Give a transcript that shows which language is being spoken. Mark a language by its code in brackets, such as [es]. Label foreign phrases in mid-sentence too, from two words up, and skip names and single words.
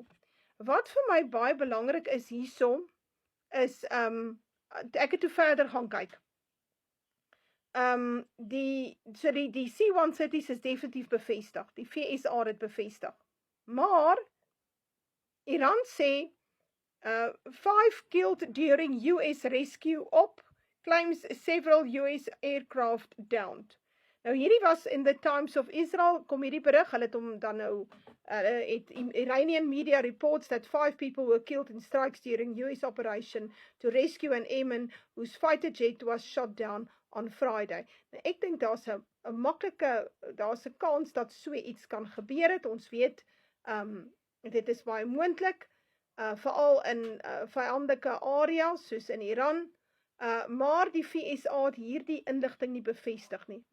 [af] Wat vir my baie belangrik is hierso, is ek het toe verder gaan kyk. Die C-130's is definitief bevestig, die VSA het bevestig. Maar Iran sê [en] 5 killed during US rescue op, claims several US aircraft downed. [af] Nou hierdie was in the Times of Israel, kom hierdie berig, hulle het hom dan nou, het [en] Iranian media reports that 5 people were killed in strikes during US operation to rescue an airman whose fighter jet was shot down on Friday. [af] Nou ek dink daar's 'n maklike, daar's 'n kans dat so iets kan gebeur het. Ons weet, dit is baie moontlik, veral in vyandelike areas soos in Iran. Maar die VSA het hierdie inligting nie bevestig nie.